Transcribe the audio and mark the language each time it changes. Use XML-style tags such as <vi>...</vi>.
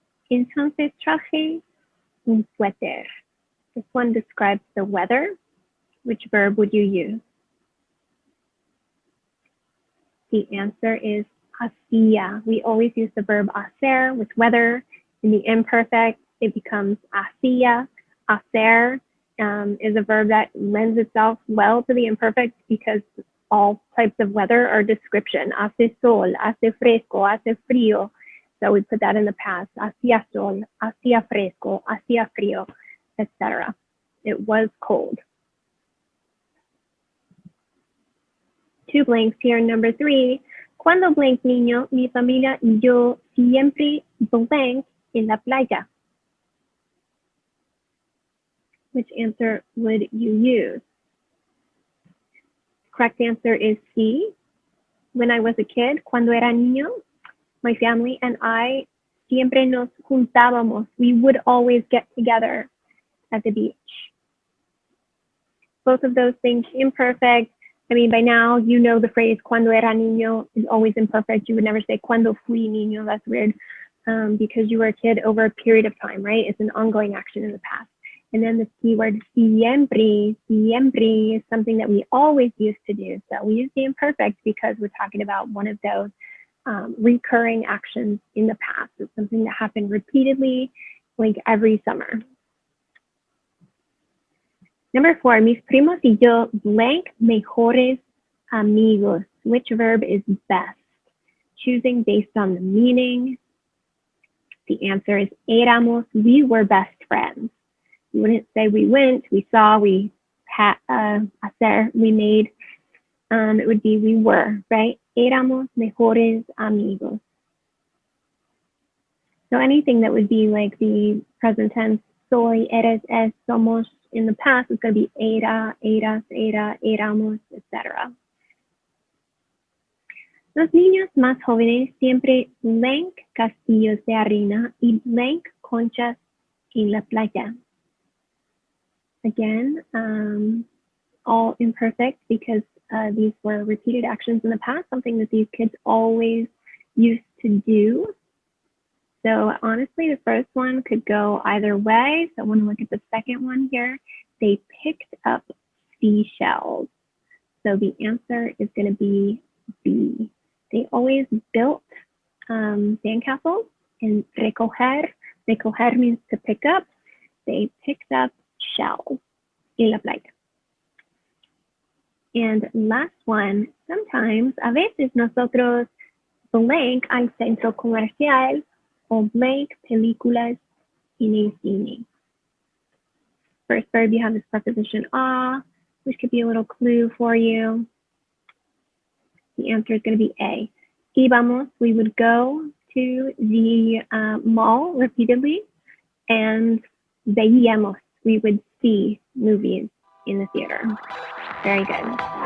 <es>Entonces traje un suéter.</es> <en>This one describes the weather. Which verb would you use? The answer is hacía. We always use the verb hacer with weather. In the imperfect, it becomes hacía. Hacer is a verb that lends itself well to the imperfect because all types of weather are description.</en> <es>Hace sol, hace fresco, hace frío.</es> <en>So we put that in the past.</en> <es>Hacía sol, hacía fresco, hacía frío, etc.</es> <en>It was cold. 2 blanks here. Number 3.</en> <es>Cuando blank niño, mi familia y yo siempre blank en la playa.</es> <en>Which answer would you use? Correct answer is C. When I was a kid,</en> <es>cuando era niño,</es> <en>my family and I</en> <es>siempre nos juntábamos.</es> <en>We would always get together at the beach. Both of those things imperfect. I mean, by now, you know the phrase</en> <es>cuando era niño</es> <en>is always imperfect. You would never say</en> <es>cuando fui niño.</es> <en>That's weird because you were a kid over a period of time, right? It's an ongoing action in the past. And then the keyword siempre, siempre is something that we always used to do. So we use the imperfect because we're talking about one of those recurring actions in the past. It's something that happened repeatedly, like every summer. Number 4,</en> <es>mis primos y yo blank mejores amigos.</es> <en>Which verb is best? Choosing based on the meaning. The answer is éramos. We were best friends. You wouldn't say we went, we saw, we hacer, we made. It would be we were, right?</en> <es>Éramos mejores amigos.</es> <en>So anything that would be like the present tense,</en> <es>soy, eres, es, somos,</es> <en>in the past, it's going to be</en> <es>era, eras, era, éramos,</es> <en>etc.</en> <es>Los niños más jóvenes siempre blank castillos de arena y blank conchas en la playa.</es> <en>Again, all imperfect because these were repeated actions in the past, something that these kids always used to do. So honestly, the first one could go either way. So I want to look at the second one here. They picked up seashells. So the answer is going to be B. They always built sandcastles, and recoger. Recoger means to pick up. They picked up shells</en> <es>en la playa.</es> <en>And last one, sometimes,</en> <es>a veces nosotros blank al centro comercial o blank películas en el cine.</es> <en>First verb, you have this preposition a, which could be a little clue for you. The answer is going to be A. Íbamos, we would go to the mall repeatedly, and veíamos, we would see movies in the theater. Very good.</en>